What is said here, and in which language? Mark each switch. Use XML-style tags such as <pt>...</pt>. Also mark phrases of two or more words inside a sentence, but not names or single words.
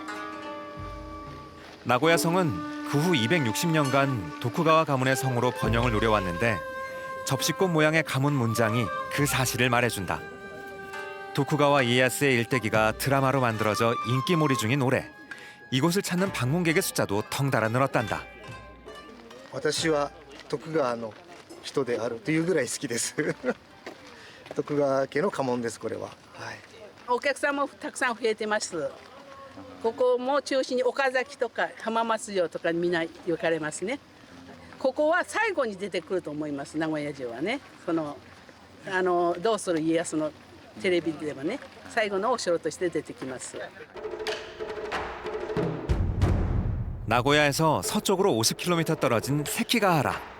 <ko>나고야 성은 그 후 260년간 도쿠가와 가문의 성으로 번영을 노려왔는데 접시꽃 모양의 가문 문장이 그 사실을 말해준다. 도쿠가와 이에야스의 일대기가 드라마로 만들어져 인기몰이 중인 올해 이곳을 찾는 방문객의 숫자도 덩달아 늘었단다.</ko> <ja>私は徳川の人であるというぐらい好きです。徳川家の家紋です。これは。はい。お客さんもたくさん増えてます。ここも中心に岡崎とか浜松城とかみんな行かれますね。ここは最後に出てくると思います。名古屋城はね。どうする家康のテレビでもね、最後のお城として出てきます。</ja> <ko>나고야에서 서쪽으로 50km 떨어진 세키가하라.</ko>